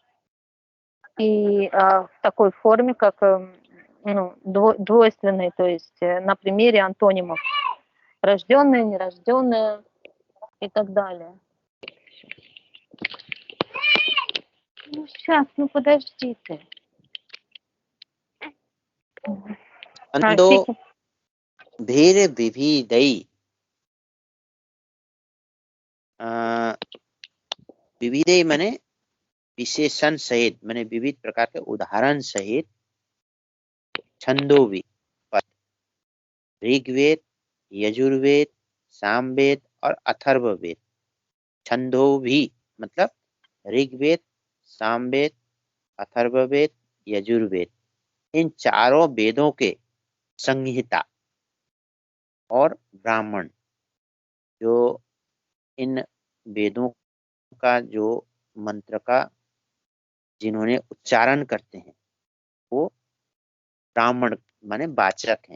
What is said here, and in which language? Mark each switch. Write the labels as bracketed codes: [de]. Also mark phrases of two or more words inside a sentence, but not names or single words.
[ru] и в такой форме, как двойственной, то есть на примере антонимов. Рожденные, нерожденные и так далее. Ну, сейчас, ну подожди ты. [hi] अंदो भेर विविधई, विविधई माने विशेषण सहित, माने विविध प्रकार के उदाहरण सहित, छंदोवी पद, ऋग्वेद, यजुर्वेद, सामवेद और अथर्ववेद। छंदोभी मतलब ऋग्वेद, सामवेद, अथर्ववेद, यजुर्वेद, इन चारों वेदों के संहिता और ब्राह्मण जो इन वेदों का जो मंत्र का जिन्होंने उच्चारण करते हैं वो ब्राह्मण माने वाचक हैं।